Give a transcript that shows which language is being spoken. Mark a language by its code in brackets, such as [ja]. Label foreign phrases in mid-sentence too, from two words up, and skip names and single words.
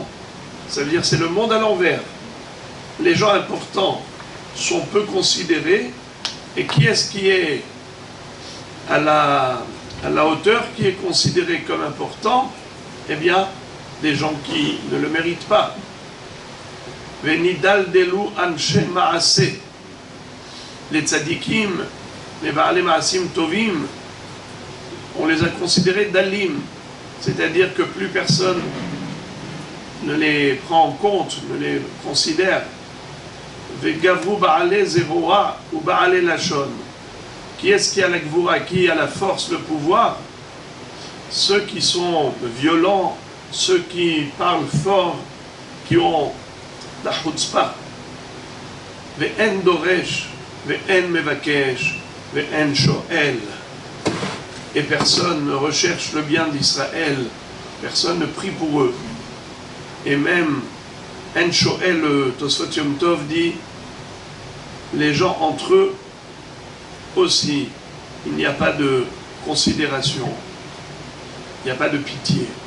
[fr] Ça veut dire que c'est le monde à l'envers. Les gens importants sont peu considérés, et qui est-ce qui est à la hauteur, qui est considéré comme important? Eh bien, des gens qui ne le méritent pas. [he] ונדלדלו אנשי מעשה. [fr] Les tzadikim, les [he] בעלי מעשים טובים, [fr] on les a considérés dalim, c'est-à-dire que plus personne ne les prend en compte, ne les considère. [he] וגברו בעלי זרוע ובעלי לשון. [fr] Qui est-ce qui a la gvura, qui a la force, le pouvoir? Ceux qui sont violents, ceux qui parlent fort, qui ont la chutzpah. [he] ואין דורש, ואין מבקש, ואין שואל. [fr] Et personne ne recherche le bien d'Israël, personne ne prie pour eux. Et même, [he] אין שואל, [fr] Tosfot Yom Tov dit, les gens entre eux aussi, il n'y a pas de considération, il n'y a pas de pitié.